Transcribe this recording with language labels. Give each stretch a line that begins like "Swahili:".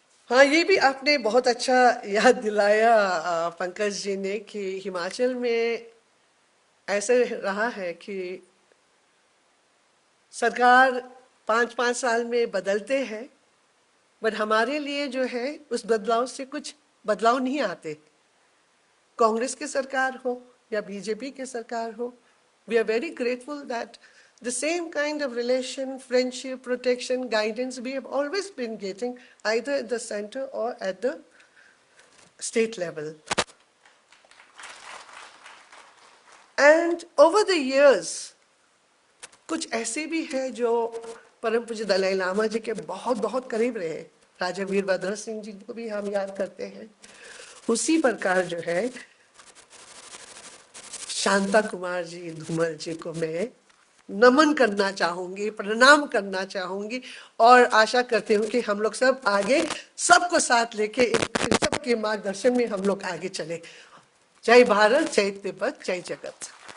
Hindi: हाँ, ये भी आपने बहुत अच्छा याद दिलाया पंकज जी ने कि हिमाचल में ऐसे रहा है कि सरकार 5-5 साल में बदलते हैं, बट हमारे लिए जो है उस बदलाव से कुछ बदलाव नहीं आते। कांग्रेस की सरकार हो
English: या बीजेपी की सरकार हो, we are very grateful that the same kind of relation, friendship, protection, guidance we have always been getting either at the center or at the state level. And over the years,
Hindi: कुछ ऐसे भी है जो परम पूज्य दलाई लामा जी के बहुत बहुत करीब रहे। राजा वीरभद्र सिंह जी को भी हम याद करते हैं। उसी प्रकार जो है शांता कुमार जी धूमल जी को मैं नमन करना चाहूंगी, प्रणाम करना चाहूंगी और आशा करती हूँ कि हम लोग सब आगे सबको साथ लेके सबके मार्गदर्शन में हम लोग आगे चले। जय भारत, जय तिब्बत, जय जगत।